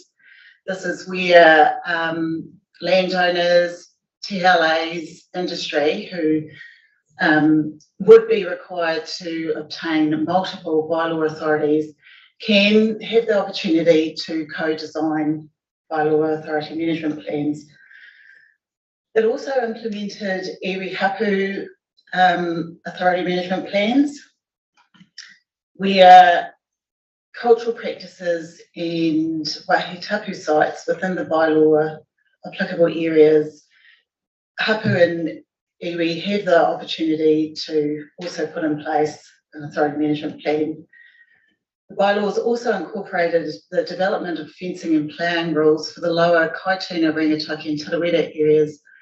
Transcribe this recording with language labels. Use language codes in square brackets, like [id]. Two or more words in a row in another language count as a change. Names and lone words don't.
[en] This is where landowners, TLAs, industry who would be required to obtain multiple bylaw authorities can have the opportunity to co-design bylaw authority management plans. It also implemented [mi] iwi hapu [en] authority management plans, where cultural practices and [mi] wāhi tapu [en] sites within the bylaw applicable areas, hapu and iwi have the opportunity to also put in place an authority management plan. The bylaws also incorporated the development of fencing and ploughing rules for the lower Kaituna, Rangataiki and Tarawera areas.